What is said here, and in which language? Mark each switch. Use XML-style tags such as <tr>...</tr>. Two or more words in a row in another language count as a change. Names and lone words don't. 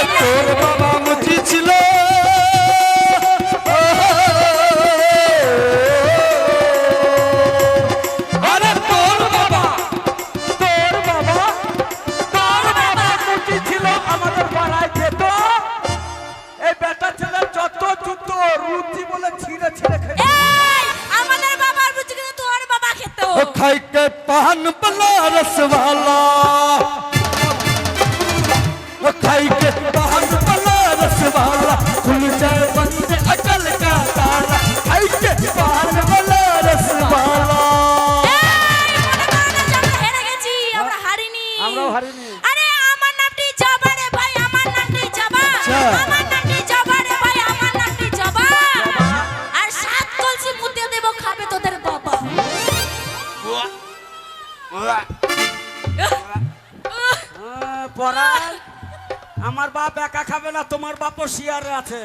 <bn>তোর বাবা মুচি ছিল, আরে তোর বাবা মুচি ছিল আমাদের পাড়ায় যেত। এই বেটা ছেলে যত জুতো রুচি বলে ছিঁড়ে ছিঁড়ে খেত। এই আমাদের বাবার বুঝি কিন্তু তোর বাবা খেত।</bn> <hi>ओ खाई के पान पला रसवाला, ओ खाई के पान पला रसवाला, खुल जाए बंद अकल का ताला, खाई के पान पला रसवाला।</hi> <bn>হেরে গেছি, আমরা হারিনি। আমরাও হারিনি। আরে আমার নামটি জবা রে ভাই, আমার নামটি জবা। আচ্ছা। আমার নামটি জবা রে ভাই, আমার নামটি জবা। আর 7 কলসি মুতে দেব, খাবে তোদের বাবা। পরাণ, আমার বাপ একা খাবে না, তোমার বাপও শিয়ারে আছে।</bn>